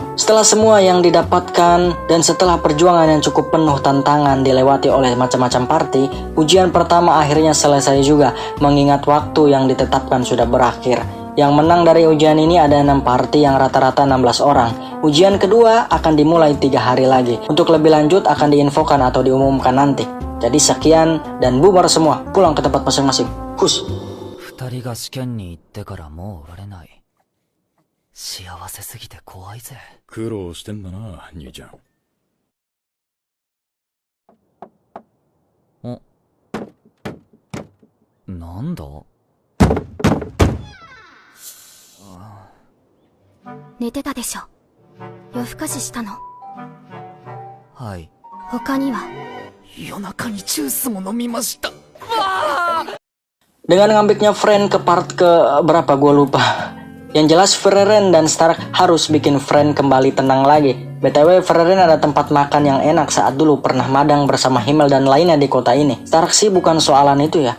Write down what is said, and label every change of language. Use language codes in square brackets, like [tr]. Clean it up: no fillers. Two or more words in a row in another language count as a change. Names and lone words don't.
[id] Setelah semua yang didapatkan dan setelah perjuangan yang cukup penuh tantangan dilewati oleh macam-macam party, ujian pertama akhirnya selesai juga, mengingat waktu yang ditetapkan sudah berakhir. Yang menang dari ujian ini ada 6 party yang rata-rata 16 orang. Ujian kedua akan dimulai 3 hari lagi. Untuk lebih lanjut akan diinfokan atau diumumkan nanti. Jadi sekian dan bubar semua, pulang ke tempat masing-masing. Hus. [ja] 2 人が試験に行ってからもうおられない。幸せすぎて怖いぜ。苦労してんだな、兄ちゃん。お、なんだ？寝てたでしょ。夜更かししたの。はい。他には？夜中にジュースも飲みました。 [id] Dengan ngambilnya friend ke part ke berapa gue lupa. Yang jelas Ferreren dan Stark harus bikin friend kembali tenang lagi. BTW Ferreren ada tempat makan yang enak saat dulu pernah madang bersama Himmel dan lainnya di kota ini. Stark sih bukan soalan itu ya.